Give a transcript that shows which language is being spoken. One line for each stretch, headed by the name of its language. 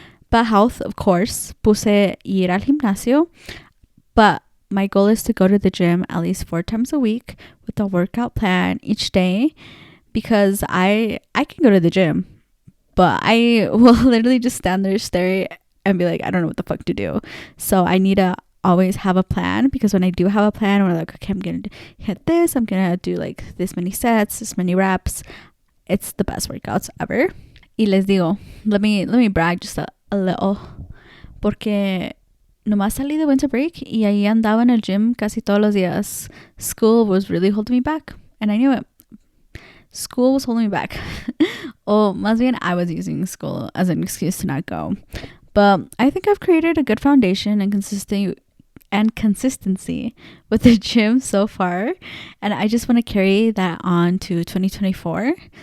English: But health, of course,
Spanish: puse ir al gimnasio.
English: But my goal is to go to the gym at least 4 times a week with a workout plan each day, because I can go to the gym, but I will literally just stand there, stare, and be like, I don't know what the fuck to do. So I need to always have a plan, because when I do have a plan, we're like, okay, I'm gonna hit this, I'm gonna do like this many sets, this many reps. It's the best workouts ever.
Spanish: Y les digo,
English: let me brag just a little,
Spanish: porque nomás salí de
English: winter break
Spanish: y ahí andaba en el gym casi todos los días.
English: School was really holding me back, and I knew it. School was holding me back. Or
Spanish: más bien,
English: I was using school as an excuse to not go. But I think I've created a good foundation and consistency with the gym so far, and I just want to carry that on to 2024.